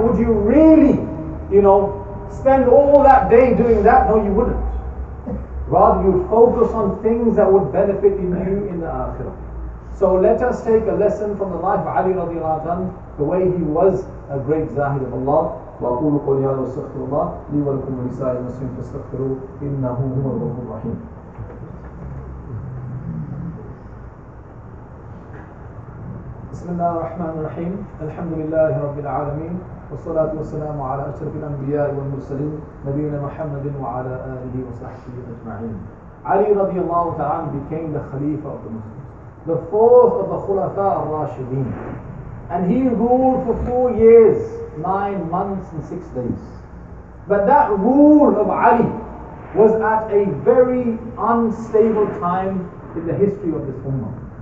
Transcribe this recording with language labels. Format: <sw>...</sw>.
<en>Would you really, spend all that day doing that? No, you wouldn't. Rather, you would focus on things that would benefit you in the akhirah. So let us take a lesson from the life of Ali radiallahu anhu, the way he was a great zahid of Allah.</en> <ar>وأقول قولي هذا واستغفر الله لي ولكم ولسائر المسلمين فاستغفروه إنه هو الغفور الرحيم. بسم الله الرحمن الرحيم. الحمد لله رب العالمين والصلاة والسلام على أشرف الأنبياء والمرسلين نبينا محمد وعلى آله وصحبه أجمعين.</ar> <en>Ali radiallahu ta'ala became the Khalifa of the Muslims, the fourth of the Khulafa al-Rashideen, and he ruled for 4 years, 9 months and 6 days. But that rule of Ali was at a very unstable time in the history of this ummah.</en>